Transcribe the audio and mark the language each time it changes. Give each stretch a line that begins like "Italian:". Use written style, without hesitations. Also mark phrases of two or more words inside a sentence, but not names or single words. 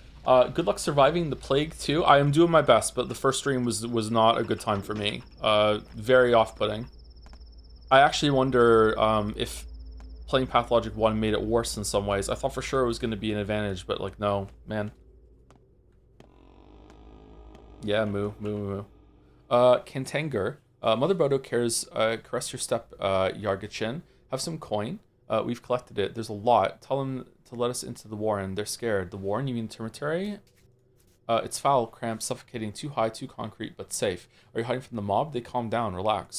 English: Good luck surviving the plague too. I am doing my best, but the first stream was not a good time for me. Very off-putting. I actually wonder if playing Pathologic 1 made it worse in some ways. I thought for sure it was going to be an advantage, but like, no, man. Yeah, moo, moo, moo. Kantanger. Mother Bodo cares, caress your step, Yargachin. Have some coin. We've collected it. There's a lot. Tell them to let us into the warren. They're scared. The warren? You mean cemetery? It's foul, cramped, suffocating, too high, too concrete, but safe. Are you hiding from the mob? They calm down, relax.